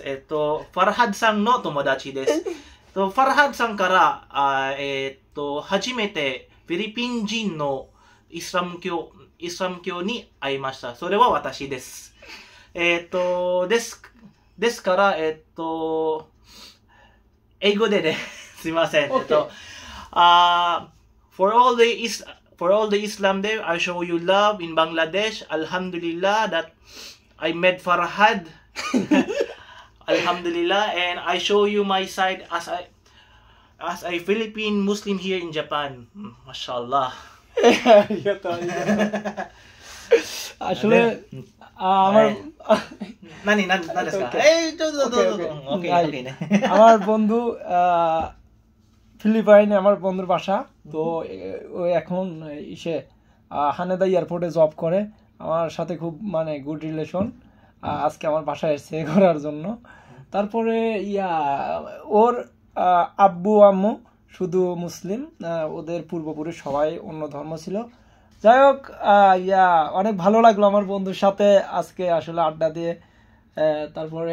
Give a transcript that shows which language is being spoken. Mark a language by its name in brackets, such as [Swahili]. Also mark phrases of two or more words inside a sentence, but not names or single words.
[Japanese] ファラハッドさんの友達です。ファラハッドさんから、初めてフィリピン人のイスラム教に会いました。それは私です。ですから、英語でね、すいません。 [English] Okay. For all the Islam there, I show you love in Bangladesh. Alhamdulillah that I met Farhad. Alhamdulillah, and I show you my side as a Philippine Muslim here in Japan. Mashallah. [Bangla] ありがとう。আসলে আমার [Japanese] 何ですか？どうぞ。 [Bangla] আমার বন্ধু ফিলিপাইনে আমার বন্ধুর বাসা তো ও এখন হানেদা এয়ারপোর্টে জব করে আমার সাথে খুব মানে [English] good relation [Bangla] আজকে আমার বাসায় এসেছে করার জন্য তারপরে ওর আব্বু আম্মু শুধু মুসলিম ওদের পূর্বপুরুষ সবাই অন্য ধর্ম ছিল যাই হোক অনেক ভালো লাগলো আমার বন্ধুর সাথে আজকে আসলে আড্ডা দিয়ে তারপরে